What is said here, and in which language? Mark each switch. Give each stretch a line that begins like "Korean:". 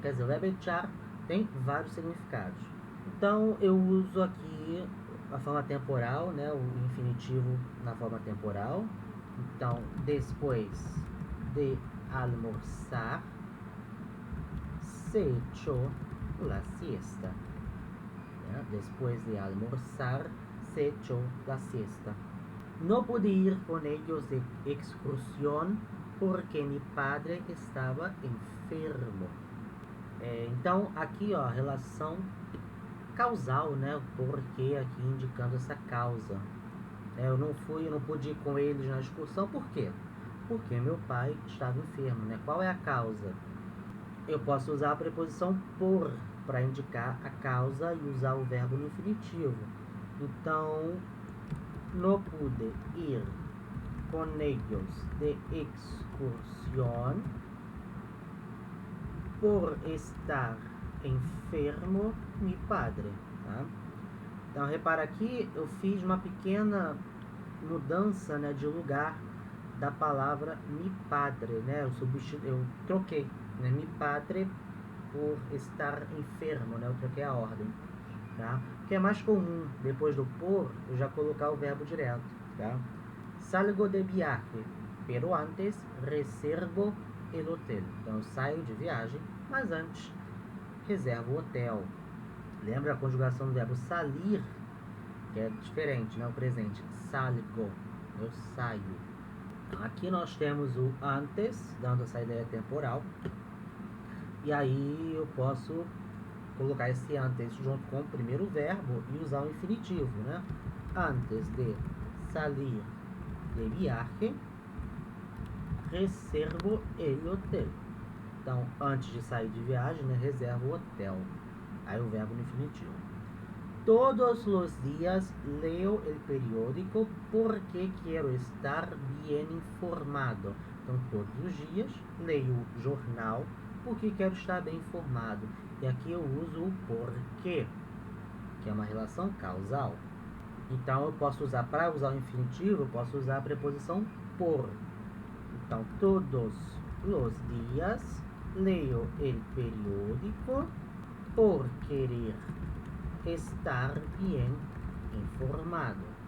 Portuguese: Quer dizer, o verbo echar tem vários significados. Então, eu uso aqui a forma temporal, né? O infinitivo na forma temporal. Então, depois de
Spanish: almorzar, se echó la siesta.
Portuguese: Né? Depois de
Spanish: almorzar, se echó la siesta. No pude ir con ellos de excursión porque mi padre estava enfermo.
Portuguese: Então, aqui, ó, relação causal, né? O porquê aqui indicando essa causa. Eu não pude ir com eles na excursão, por quê? Porque meu pai estava enfermo, né? Qual é a causa? Eu posso usar a preposição por para indicar a causa e usar o verbo no infinitivo.
Spanish: Então, no pude ir con ellos de excursión por estar enfermo mi padre.
Portuguese: Tá? Então, repara aqui, eu fiz uma pequena mudança, né, de lugar da palavra mi padre, né? Eu troquei, né,
Spanish: mi padre por estar enfermo,
Portuguese: né? Eu troquei a ordem, tá? Porque é mais comum, depois do por, eu já colocar o verbo direto, tá?
Spanish: Salgo de viaje, pero antes reservo el hotel.
Portuguese: Então, eu saio de viagem, mas antes reservo o hotel. Lembra a conjugação do verbo salir, que é diferente, né? O presente, salgo, eu saio. Então, aqui nós temos o antes, dando essa ideia temporal. E aí eu posso colocar esse antes junto com o primeiro verbo e usar o infinitivo, né?
Spanish: Antes de salir de viaje, reservo el hotel.
Portuguese: Então, antes de sair de viagem, né, reservo o hotel. Aí o verbo no infinitivo. Todos os dias
Spanish: leo el periódico porque
Portuguese: quero
Spanish: estar bien informado.
Portuguese: Então, todos os dias leio o jornal porque quero estar bem informado. E aqui eu uso o porquê, que é uma relação causal. Então, eu posso usar, para usar o infinitivo, eu posso usar a preposição por. Então, todos os dias leio
Spanish: el periódico por querer estar bien informado.